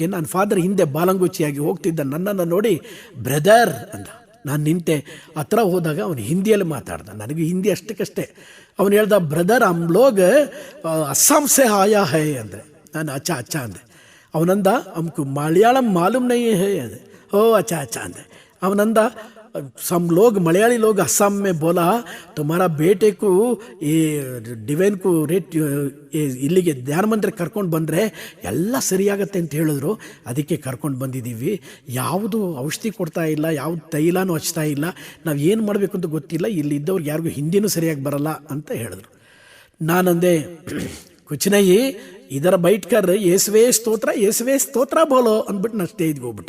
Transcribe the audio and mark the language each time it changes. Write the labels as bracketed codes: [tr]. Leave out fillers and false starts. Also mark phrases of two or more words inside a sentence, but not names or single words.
[kn] ನಾನು ಫಾದರ್ ಹಿಂದೆ ಬಾಲಂಗುಚಿಯಾಗಿ ಹೋಗ್ತಿದ್ದ ನನ್ನನ್ನು ನೋಡಿ ಬ್ರದರ್ ಅಂದ. ನಾನು ನಿಂತೆ. ಹತ್ರ ಹೋದಾಗ ಅವನು ಹಿಂದಿಯಲ್ಲಿ ಮಾತಾಡ್ದ. ನನಗೆ ಹಿಂದಿ ಅಷ್ಟಕ್ಕಷ್ಟೇ. ಅವನು ಹೇಳ್ದ, [hi] ब्रदर हम लोग असम से आया है [kn] ಅಂದರೆ. ನಾನು [hi] अच्छा अच्छा [kn] ಅಂದೆ. ಅವನಂದ, [hi] हमको मलयालम मालूम नहीं है [kn] ಅಂದೆ. ಓ [hi] अच्छा अच्छा [kn] ಅಂದೆ. ಅವನಂದ, [hi] सम लोग मलयाली लोग असम में बोला तुम्हारा बेटे को ये डिवೈನ್ को [kn] ರೇಟ್ ಇಲ್ಲಿಗೆ ಧ್ಯಾನ ಮಂದಿರ ಕರ್ಕೊಂಡು ಬಂದರೆ ಎಲ್ಲ ಸರಿಯಾಗತ್ತೆ ಅಂತ ಹೇಳಿದ್ರು. ಅದಕ್ಕೆ ಕರ್ಕೊಂಡು ಬಂದಿದ್ದೀವಿ. ಯಾವುದು ಔಷಧಿ ಕೊಡ್ತಾ ಇಲ್ಲ, ಯಾವುದು ತೈಲನೂ ಹಚ್ತಾ ಇಲ್ಲ, ನಾವು ಏನು ಮಾಡಬೇಕು ಅಂತ ಗೊತ್ತಿಲ್ಲ, ಇಲ್ಲಿದ್ದವ್ರಿಗೆ ಯಾರಿಗೂ ಹಿಂದಿನೂ ಸರಿಯಾಗಿ ಬರಲ್ಲ ಅಂತ ಹೇಳಿದ್ರು. ನಾನಂದೆ, ಕುಚನಯ್ಯಿ [hi] इधर बैठकर [kn] ಯೇಸುವೆ ಸ್ತೋತ್ರ ಬೋಲೋ ಅಂದ್ಬಿಟ್ಟು ನಾನು ಸ್ಟೇಜ್ಗೆ ಹೋಗ್ಬಿಟ್ಟೆ.